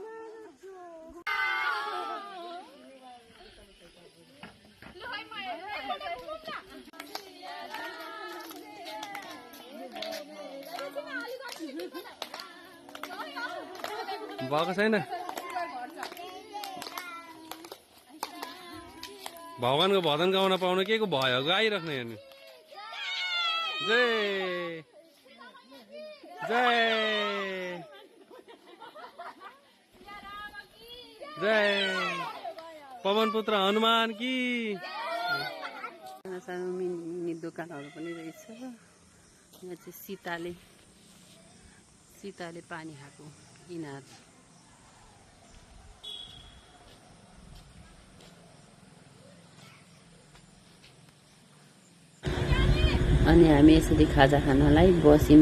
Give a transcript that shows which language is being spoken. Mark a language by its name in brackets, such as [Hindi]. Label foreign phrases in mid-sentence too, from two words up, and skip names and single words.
[Nepali] भएको छैन भगवानको भजन गाउन पाउन के को भयो, गाइराख्ने हेर्नु। [Hindi] जय जय जय पवन पुत्र हनुमान की। [Nepali] सानो मिनी दोकानहरू पनि रहेछ। यहाँ चाहिँ सीताले पानी खाएको इनार। अनि हामी यसरी खाजा खानलाई बस्यौँ।